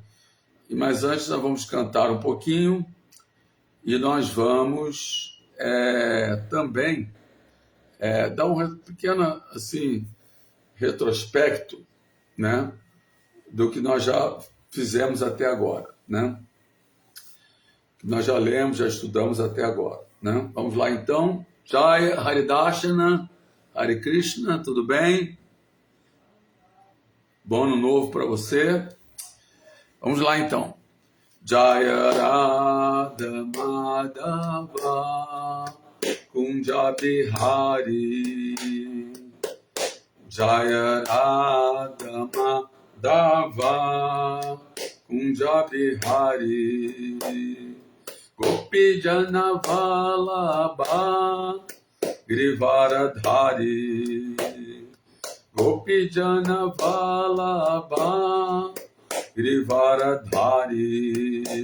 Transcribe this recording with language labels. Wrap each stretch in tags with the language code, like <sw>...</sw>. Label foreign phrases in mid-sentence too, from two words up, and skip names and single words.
<pt>Mas antes nós vamos cantar um pouquinho e nós vamos também dar um pequeno retrospecto, né, do que nós já fizemos até agora, né? Que nós já lemos, já estudamos até agora, né? Vamos lá então.</pt> <sa>Jaya Haridashana, Hare Krishna,</sa> <pt>tudo bem? Bom ano novo para você. Vamos lá então.</pt> <sa>Jaya Radha Madhava Kunja Bihari, Jaya Radha Madhava Kunja Bihari, Gopi Jana Vallabha Grivaradhari, Gopi Jana Vallabha Grivaradhari,</sa>